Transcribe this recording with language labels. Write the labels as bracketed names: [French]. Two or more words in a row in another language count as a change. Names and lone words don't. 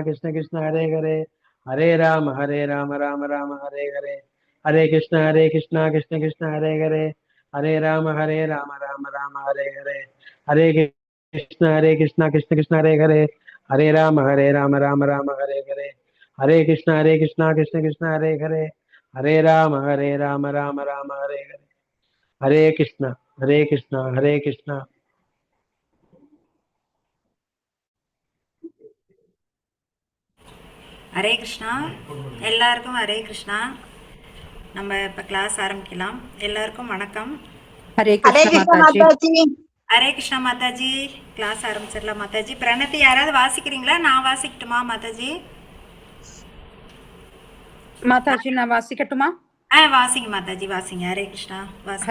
[Sanskrit] कृष्ण कृष्ण हरे हरे, हरे राम राम राम हरे हरे, हरे कृष्णा कृष्ण कृष्ण हरे हरे, हरे राम राम राम हरे हरे, हरे कृष्णा कृष्ण कृष्ण हरे हरे, हरे राम राम राम हरे हरे, हरे कृष्णा कृष्ण कृष्ण हरे हरे, हरे राम राम राम हरे हरे, हरे कृष्णा हरे कृष्णा। [Tamil] ஹரே கிருஷ்ணா. எல்லாருக்கும் ஹரே கிருஷ்ணா. நம்ம இப்போ கிளாஸ் ஆரம்பிக்கலாம். எல்லாருக்கும் வணக்கம். हरे हरे कृष्ण कृष्ण माता जी। माता जी। ஹரே கிருஷ்ணா மாதாஜி. கிளாஸ் ஆரம்பிச்சிடலாம் மாதாஜி. பிரணத்தி யாராவது வாசிக்கிறீங்களா? நான் வாசிக்கட்டுமா மாதாஜி? மாதா ஜி நா வாசிக்கட்டுமா। வாசிங்க மாதாஜி, வாசிங்க. ஹரே கிருஷ்ணா, வாசிங்க.